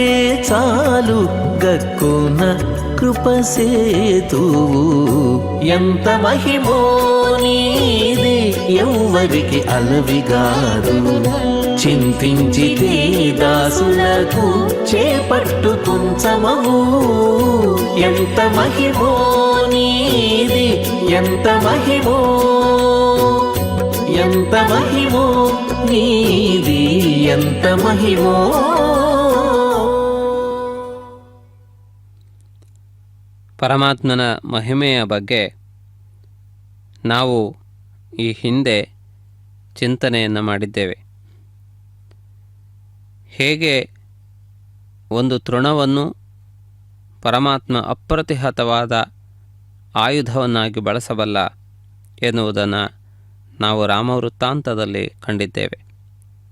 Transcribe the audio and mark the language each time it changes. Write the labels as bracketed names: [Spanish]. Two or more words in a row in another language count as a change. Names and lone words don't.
[Telugu] చాలు గక్కున కృపసేతువు ఎంత మహిమో నీది ఎవ్వరికి అలవిగాదు చింతించితే దాసులకు చేపట్టు కుంచమవు ఎంత మహిమో నీది ఎంత మహిమో ఎంత మహిమో నీది ఎంత మహిమో [Kannada] ಪರಮಾತ್ಮನ ಮಹಿಮೆಯ ಬಗ್ಗೆ ನಾವು ಈ ಹಿಂದೆ ಚಿಂತನೆಯನ್ನು ಮಾಡಿದ್ದೇವೆ. ಹೇಗೆ ಒಂದು ತೃಣವನ್ನು ಪರಮಾತ್ಮ ಅಪ್ರತಿಹತವಾದ ಆಯುಧವನ್ನಾಗಿ ಬಳಸಬಲ್ಲ ಎನ್ನುವುದನ್ನು ನಾವು ರಾಮವೃತ್ತಾಂತದಲ್ಲಿ ಕಂಡಿದ್ದೇವೆ.